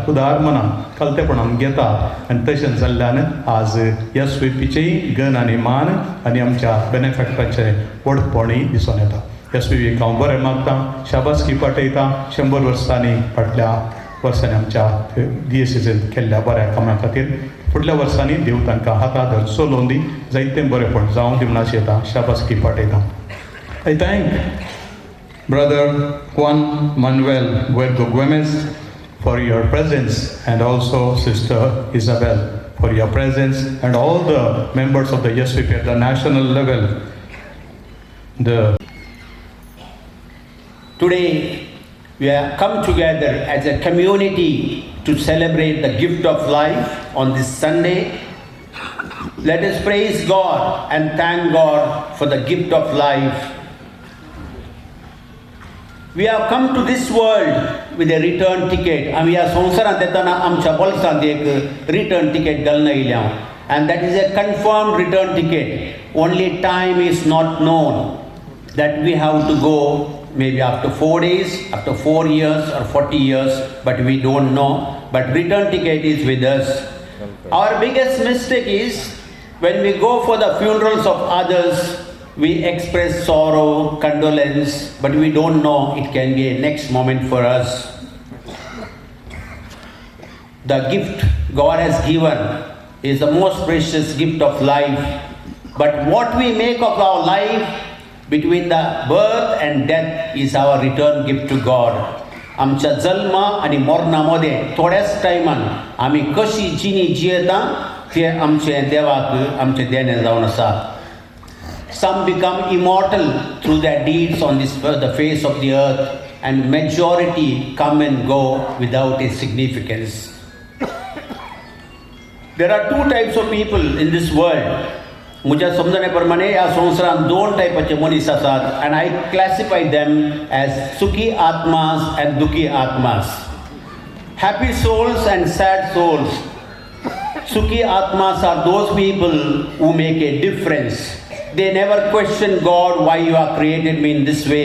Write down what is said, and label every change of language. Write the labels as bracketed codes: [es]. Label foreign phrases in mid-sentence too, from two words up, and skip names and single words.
[kok] उदार मनान कलतेपणान घेता आनी तशें जाल्ल्यान आज SVPचेय गण आनी मान आनी आमच्या बेनिफॅक्टराचें व्हडपणूय दिसून येता. SVPक हांव बरें मागतां, शाबासकी पाठयता. 100 वर्सांनी फाटल्या वर्सांनी आमच्या DSCन केल्ल्या बऱ्या कामां खातीर फुडल्या वर्सांनी देव तांकां हाताधर चलोवन दी, जायतें बरेंपण जावं दिवं अशें येता. शाबासकी पाठयता. [en] I thank Brother Juan Manuel Guergo Gomez for your presence and also Sister Isabel for your presence and all the members of the SVP at the national level. Today we have come together as a community to celebrate the gift of life on this Sunday. Let us praise God and thank God for the gift of life. We have come to this world with a return ticket. [kok] आमी ह्या संवसारांत येताना आमच्या बोल्सांत एक [en] return ticket [kok] घालून आयल्या, [en] and that is a confirmed return ticket. Only time is not known that we have to go, maybe after 4 days, after 4 years or 40 years, but we don't know. But return ticket is with us. Our biggest mistake is when we go for the funerals of others, we express sorrow, condolence, but we don't know it can be a next moment for us. The gift God has given is the most precious gift of life. But what we make of our life between the birth and death is our return gift to God. [kok] आमच्या जल्म आणि मरणामध्ये थोड्याच टायमान आमी कशी जिणी जियेता ते आमचें देवाक आमचें देणें जावन आसा. [en] Some become immortal through their deeds on the face of the earth, and majority come and go without a significance. There are two types of people in this world. [kok] म्हज्या समजणे प्रमाणे ह्या संवसारांत दोन टायपाचे मनीस आसात, [en] and I classify them as [hi] सुखी आत्मा [en] and [hi] दुखी आत्मा. [en] Happy souls and sad souls. [hi] सुखी आत्मा [en] are those people who make a difference. They never question God, why you have created me in this way.